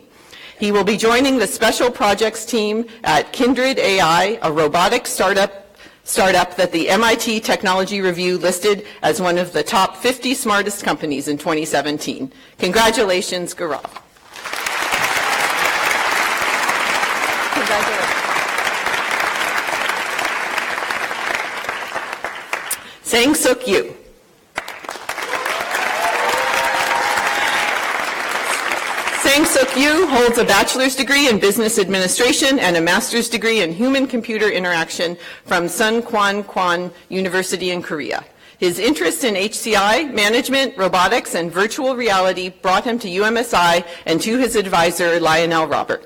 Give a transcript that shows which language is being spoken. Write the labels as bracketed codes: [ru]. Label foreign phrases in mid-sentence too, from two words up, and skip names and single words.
[en] He will be joining the Special Projects team at Kindred AI, a robotics startup that the MIT Technology Review listed as one of the top 50 smartest companies in 2017. Congratulations, Gaurav. Congratulations. Sang-Suk Yu. Sang-Suk Yu holds a bachelor's degree in business administration and a master's degree in human-computer interaction from Sun Kwon University in Korea. His interest in HCI, management, robotics, and virtual reality brought him to UMSI and to his advisor, Lionel Robert.